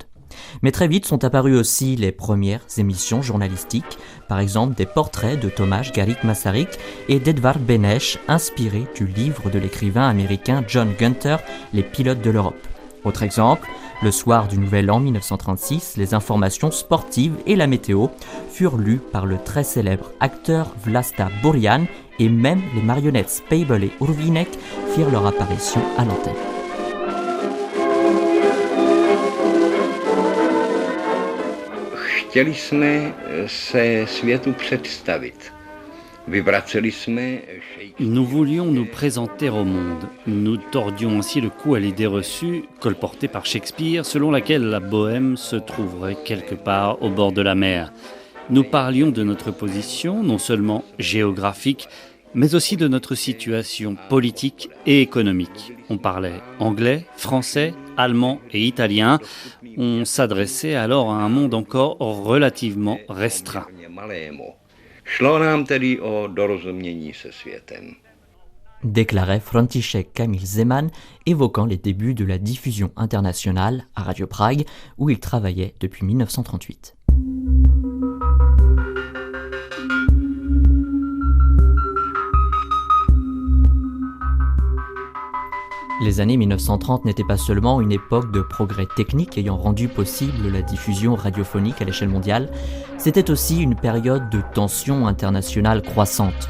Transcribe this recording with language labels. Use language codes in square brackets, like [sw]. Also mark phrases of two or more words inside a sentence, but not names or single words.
[fr] Mais très vite sont apparues aussi les premières émissions journalistiques, par exemple des portraits de Tomáš Garrigue Masaryk et d'Edvard Beneš, inspirés du livre de l'écrivain américain John Gunther, Les pilotes de l'Europe. Autre exemple, le soir du Nouvel An 1936, les informations sportives et la météo furent lues par le très célèbre acteur Vlasta Burian et même les marionnettes Spejbl et Urvínek firent leur apparition à l'antenne. [cs] Chtěli jsme se světu představit. [fr] Nous voulions nous présenter au monde. Nous tordions ainsi le cou à l'idée reçue, colportée par Shakespeare, selon laquelle la Bohème se trouverait quelque part au bord de la mer. Nous parlions de notre position, non seulement géographique, mais aussi de notre situation politique et économique. On parlait anglais, français, allemand et italien. On s'adressait alors à un monde encore relativement restreint. [cs] Šlo nám tedy o dorozumění se světem. [fr] Déclarait František Kamil Zeman, évoquant les débuts de la diffusion internationale à Radio Prague, où il travaillait depuis 1938. Les années 1930 n'étaient pas seulement une époque de progrès techniques ayant rendu possible la diffusion radiophonique à l'échelle mondiale, c'était aussi une période de tensions internationales croissantes.